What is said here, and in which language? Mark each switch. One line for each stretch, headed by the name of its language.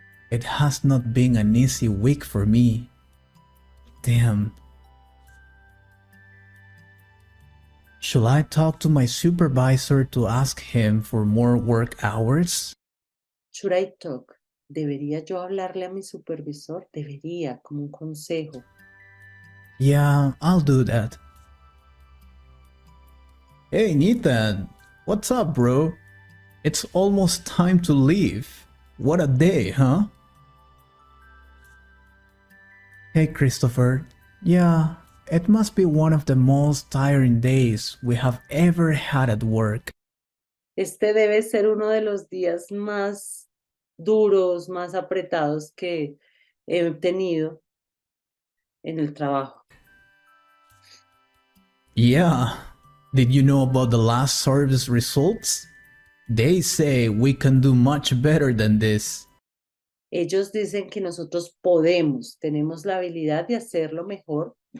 English: It has not been an easy week for me. Damn. Should I talk to my supervisor to ask him for more work hours? Should I talk?
Spanish: ¿Debería yo hablarle a mi supervisor? Debería, como un consejo.
English: Yeah, I'll do that. Hey Nathan, what's up, bro? It's almost time to leave. What a day, huh? Hey Christopher. Yeah, it must be one of the most tiring days we have ever had at work.
Spanish: Este debe ser uno de los días más duros, más apretados que he tenido en el trabajo.
English: Yeah, did you know about the last service results? They say we can do much better than this.
Spanish: Ellos dicen que nosotros tenemos la habilidad de hacerlo mejor.